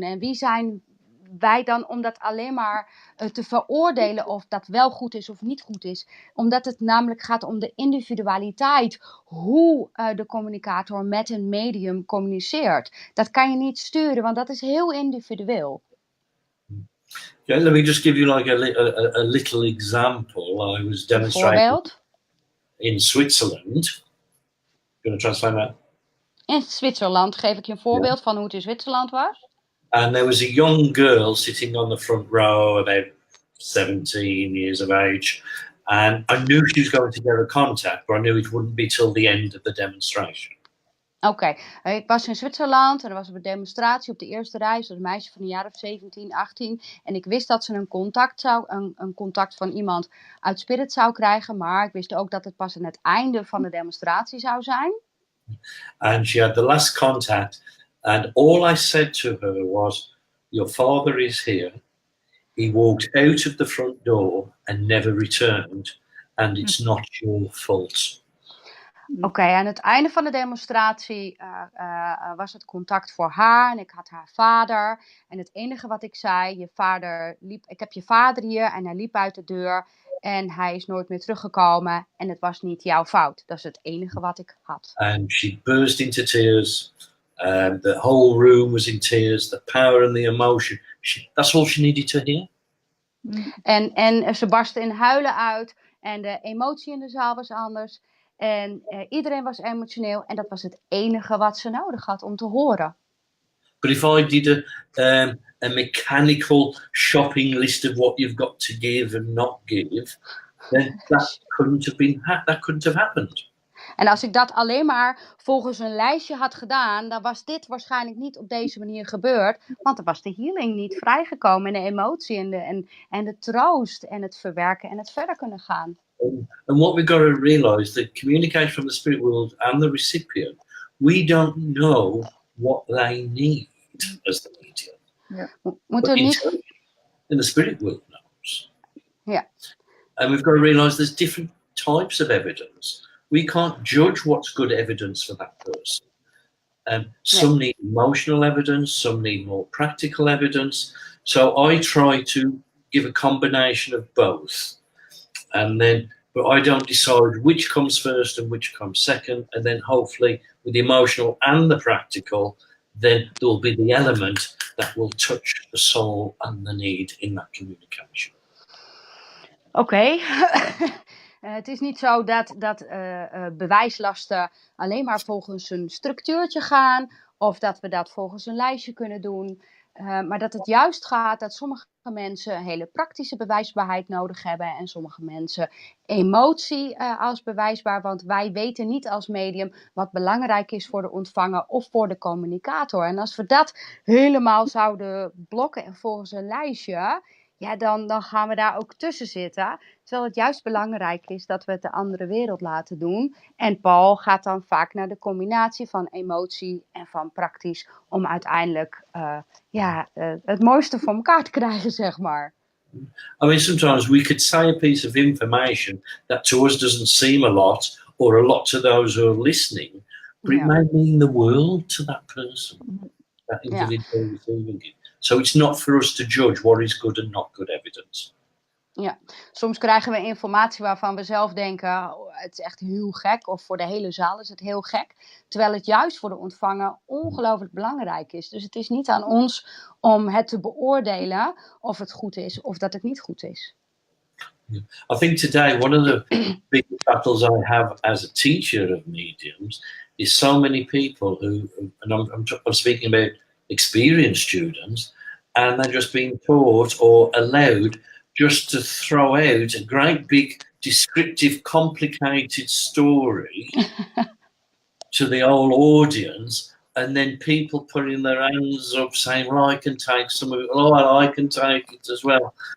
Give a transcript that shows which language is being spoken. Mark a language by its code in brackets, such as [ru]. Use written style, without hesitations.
[nl] En wie zijn wij dan om dat alleen maar te veroordelen of dat wel goed is of niet goed is. Omdat het namelijk gaat om de individualiteit. Hoe de communicator met een medium communiceert. Dat kan je niet sturen, want dat is heel individueel. [en] Yeah, let me just give you like a little example. I was demonstrating in Switzerland. Going to translate that? [nl] In Zwitserland geef ik je een voorbeeld van hoe het in Zwitserland was. [en] And there was a young girl sitting on the front row, about 17 years of age. And I knew she was going to get a contact, but I knew it wouldn't be till the end of the demonstration. [nl] Oké, ik was in Zwitserland en er was een demonstratie op de eerste rij. Ze was een meisje van een jaar of 17, 18. En ik wist dat ze een contact van iemand uit Spirit zou krijgen. Maar ik wist ook dat het pas aan het einde van de demonstratie zou zijn. [en] And she had the last contact. And all I said to her was, your father is here. He walked out of the front door and never returned. And it's not your fault. [nl] Oké, aan het einde van de demonstratie was het contact voor haar en ik had haar vader. En het enige wat ik zei, ik heb je vader hier en hij liep uit de deur en hij is nooit meer teruggekomen en het was niet jouw fout. Dat is het enige wat ik had. [en] And she burst into tears. The whole room was in tears. The power and the emotion. That's all she needed to hear. [nl] En ze barstte in huilen uit en de emotie in de zaal was anders. En iedereen was emotioneel en dat was het enige wat ze nodig had om te horen. But if I did a mechanical shopping list of what you've got to give and not give, then that couldn't have happened. En als ik dat alleen maar volgens een lijstje had gedaan, dan was dit waarschijnlijk niet op deze manier gebeurd. Want dan was de healing niet vrijgekomen en de emotie en de troost en het verwerken en het verder kunnen gaan. [en] And what we've got to realize, the communication from the spirit world and the recipient, we don't know what they need as the medium. Yeah. In the spirit world knows. Yeah. And we've got to realize there's different types of evidence. We can't judge what's good evidence for that person. Some need emotional evidence, some need more practical evidence. So I try to give a combination of both. But I don't decide which comes first and which comes second. And then hopefully with the emotional and the practical, then there will be the element that will touch the soul and the need in that communication. [nl] Oké. Het is niet zo dat bewijslasten alleen maar volgens een structuurtje gaan, of dat we dat volgens een lijstje kunnen doen. Maar dat het juist gaat dat sommige mensen hele praktische bewijsbaarheid nodig hebben en sommige mensen emotie als bewijsbaar. Want wij weten niet als medium wat belangrijk is voor de ontvanger of voor de communicator. En als we dat helemaal zouden blokken en volgens een lijstje, ja, dan gaan we daar ook tussen zitten. Terwijl het juist belangrijk is dat we het de andere wereld laten doen. En Paul gaat dan vaak naar de combinatie van emotie en van praktisch, om uiteindelijk het mooiste voor elkaar te krijgen, zeg maar. [en] I mean, sometimes we could say a piece of information that to us doesn't seem a lot, or a lot to those who are listening, but it may mean the world to that person, that individual receiving it. So it's not for us to judge what is good and not good evidence. [nl] Ja, soms krijgen we informatie waarvan we zelf denken, het is echt heel gek, of voor de hele zaal is het heel gek. Terwijl het juist voor de ontvanger ongelooflijk belangrijk is. Dus het is niet aan ons om het te beoordelen of het goed is of dat het niet goed is. [en] I think today one of the big battles I have as a teacher of mediums is so many people who, and I'm speaking about experienced students, and they're just being taught or allowed just to throw out a great big descriptive complicated story to the whole audience, and then people putting their hands up saying, well, I can take some of it, oh, I can take it as well.